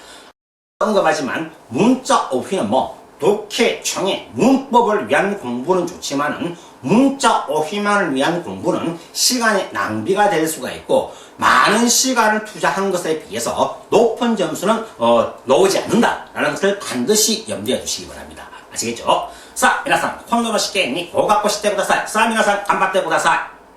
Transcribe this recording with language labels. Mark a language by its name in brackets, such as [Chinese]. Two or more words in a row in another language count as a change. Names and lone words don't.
[Korean] 언급하지만 문자 오휘는 독해, 청해, 문법을 위한 공부는 좋지만은 문자 오휘만을 위한 공부는 시간의 낭비가 될 수가 있고 많은 시간을 투자한 것에 비해서 높은 점수는 나오지 않는다라는 것을 반드시 염두에 두시기 바랍니다. 아시겠죠? 자, [Japanese] 皆さん、今度の試験に合格してください。さあ、皆さん、頑張ってください。